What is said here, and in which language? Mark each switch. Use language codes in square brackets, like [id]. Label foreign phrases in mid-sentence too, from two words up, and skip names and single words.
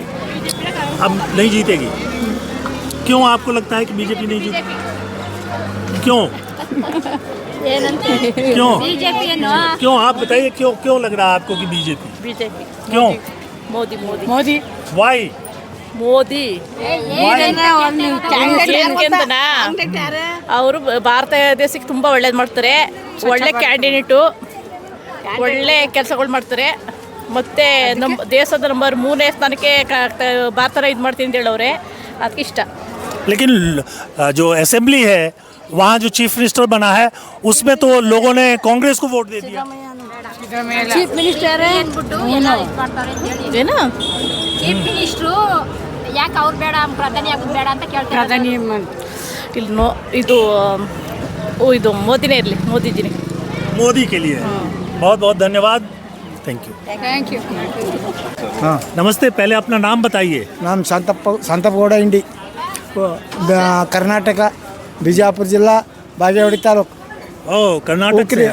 [hi] अब नहीं जीतेगी? क्यों आपको लगता है कि बीजेपी नहीं जीतेगी? क्यों क्यों आप बताइए, क्यों लग रहा है आपको कि बीजेपी? क्यों? मोदी। वाई? [kn] ಅವರು ಭಾರತ ದೇಶಕ್ಕೆ ತುಂಬ ಒಳ್ಳೇದು ಮಾಡ್ತಾರೆ, ಒಳ್ಳೆ ಕ್ಯಾಂಡಿಡೇಟು, ಒಳ್ಳೆ ಕೆಲಸಗಳು ಮಾಡ್ತಾರೆ, ಮತ್ತು ನಮ್ಮ ದೇಶದ ನಂಬರ್ 3ನೇ ಸ್ಥಾನಕ್ಕೆ ಭಾರತನ ಇದು ಮಾಡ್ತೀನಿ ಅಂತ ಹೇಳವ್ರೆ, ಅದಕ್ಕೆ ಇಷ್ಟ। [hi] लेकिन जो असेंबली है वहाँ जो [en] chief minister [hi] बना है उसमें तो लोगों ने कांग्रेस को वोट दे दिया। [en] chief minister [kn] ಏನು [en] chief minister [kn] ಯಾಕೆ ಅವ್ರು ಬೇಡ, ಪ್ರಧಾನಿ ಆಗೋದು ಬೇಡ ಅಂತ ಕೇಳ್ತಾರೆ। ಇಲ್ಲಿ ಇದು ಮೋದಿನೇ ಇರಲಿ, ಮೋದಿಜಿನೇ। [hi] मोदी के लिए बहुत बहुत धन्यवाद। [en] thank you. [hi] हाँ, नमस्ते, पहले अपना नाम बताइए। नाम शांतपगौड़ इंडी, कर्नाटक, बीजापुर जिला, बागेवाड़ी तालुक। ओह, कर्नाटक से?